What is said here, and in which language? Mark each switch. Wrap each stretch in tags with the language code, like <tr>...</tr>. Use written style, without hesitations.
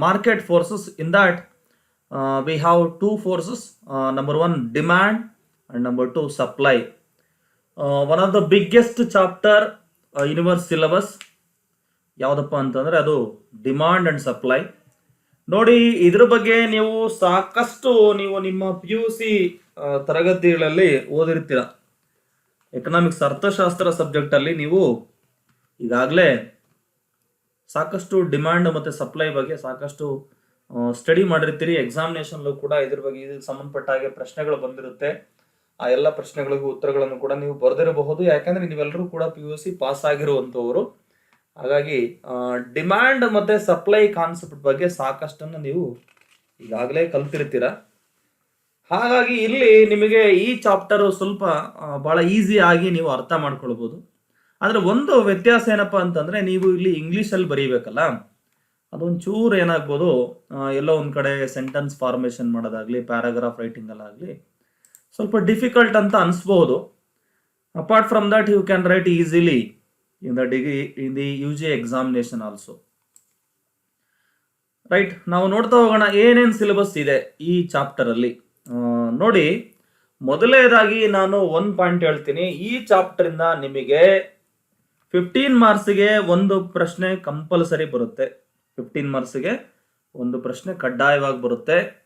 <en>Market forces, in that we have two forces. Number one, demand, and number two, supply. One of the biggest chapter universe syllabus</en> <kn>ಯಾವುದಪ್ಪ ಅಂತಂದ್ರೆ ಅದು</kn> <en>Demand and supply.</en> <kn>ನೋಡಿ, ಇದ್ರ ಬಗ್ಗೆ ನೀವು ಸಾಕಷ್ಟು ನಿಮ್ಮ PUC ತರಗತಿಗಳಲ್ಲಿ ಓದಿರ್ತೀರ. ಎಕನಾಮಿಕ್ಸ್ ಅರ್ಥಶಾಸ್ತ್ರ ಸಬ್ಜೆಕ್ಟ್ ಅಲ್ಲಿ ನೀವು ಈಗಾಗಲೇ ಸಾಕಷ್ಟು ಡಿಮಾಂಡ್ ಮತ್ತೆ ಸಪ್ಲೈ ಬಗ್ಗೆ ಸಾಕಷ್ಟು ಸ್ಟಡಿ ಮಾಡಿರ್ತೀರಿ. ಎಕ್ಸಾಮಿನೇಷನ್ ಕೂಡ ಇದ್ರ ಬಗ್ಗೆ ಇದಕ್ಕೆ ಸಂಬಂಧಪಟ್ಟ ಹಾಗೆ ಪ್ರಶ್ನೆಗಳು ಬಂದಿರುತ್ತೆ. ಆ ಎಲ್ಲ ಪ್ರಶ್ನೆಗಳಿಗೂ ಉತ್ತರಗಳನ್ನು ಕೂಡ ನೀವು ಬರೆದಿರಬಹುದು, ಯಾಕಂದ್ರೆ ನೀವೆಲ್ಲರೂ ಕೂಡ PUC ಪಾಸ್ ಆಗಿರುವಂತವರು. ಹಾಗಾಗಿ ಡಿಮ್ಯಾಂಡ್ ಮತ್ತೆ ಸಪ್ಲೈ ಕಾನ್ಸೆಪ್ಟ್ ಬಗ್ಗೆ ಸಾಕಷ್ಟನ್ನು ನೀವು ಈಗಾಗಲೇ ಕಲ್ತಿರ್ತೀರ. ಹಾಗಾಗಿ ಇಲ್ಲಿ ನಿಮಗೆ ಈ ಚಾಪ್ಟರ್ ಸ್ವಲ್ಪ ಬಹಳ ಈಸಿ ಆಗಿ ನೀವು ಅರ್ಥ ಮಾಡ್ಕೊಳ್ಬಹುದು. ಆದ್ರೆ ಒಂದು ವ್ಯತ್ಯಾಸ ಏನಪ್ಪಾ ಅಂತಂದ್ರೆ, ನೀವು ಇಲ್ಲಿ ಇಂಗ್ಲಿಷಲ್ಲಿ ಬರೀಬೇಕಲ್ಲ, ಅದೊಂಚೂರು ಏನಾಗ್ಬೋದು, ಎಲ್ಲೋ ಒಂದ್ ಕಡೆ ಸೆಂಟೆನ್ಸ್ ಫಾರ್ಮೇಶನ್ ಮಾಡೋದಾಗ್ಲಿ, ಪ್ಯಾರಾಗ್ರಾಫ್ ರೈಟಿಂಗ್ ಅಲ್ಲಾಗ್ಲಿ ಸ್ವಲ್ಪ ಡಿಫಿಕಲ್ಟ್ ಅಂತ ಅನ್ಸ್ಬಹುದು.</kn> <en>Apart from that, you can write easily in the degree in the UG examination also.</en> <kn>Right, ನಾವು ನೋಡ್ತಾ ಹೋಗೋಣ ಏನೇನು ಸಿಲೆಬಸ್ ಇದೆ ಈ ಚಾಪ್ಟರ್ ಅಲ್ಲಿ. ನೋಡಿ, ಮೊದಲನೇದಾಗಿ ನಾನು ಒಂದು ಪಾಯಿಂಟ್ ಹೇಳ್ತೀನಿ. ಈ ಚಾಪ್ಟರ್ ಇಂದ ನಿಮಗೆ 15 ಮಾರ್ಕ್ಸ್ಗೆ ಒಂದು ಪ್ರಶ್ನೆ ಕಂಪಲ್ಸರಿ ಬರುತ್ತೆ. 15 ಮಾರ್ಕ್ಸ್ಗೆ ಒಂದು ಪ್ರಶ್ನೆ ಕಡ್ಡಾಯವಾಗಿ ಬರುತ್ತೆ.</kn>